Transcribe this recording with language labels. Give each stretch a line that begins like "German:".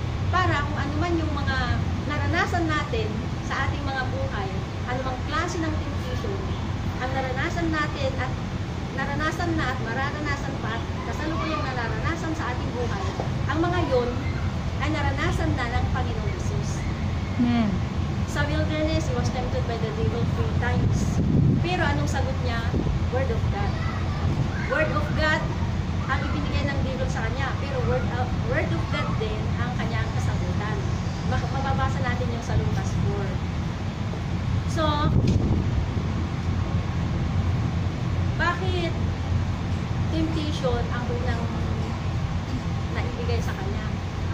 Filipino: Para kung ano man yung mga naranasan natin sa ating mga buhay, anumang klase ng temptation, ang naranasan natin at naranasan na at mararanasan pa at kasalukuyang nararanasan sa ating buhay, ang mga yon ay naranasan na ng Panginoong Jesus. Amen.
English: Sa wilderness, he was tempted by the devil 3 times.
Filipino: Pero anong sagot niya? Word of God. Word of God ang ibinigay ng devil sa kanya. Pero word of God din ang kanyang kasagutan. Mababasa natin yung sa Lucas 4. So, bakit temptation ang unang naibigay sa kanya?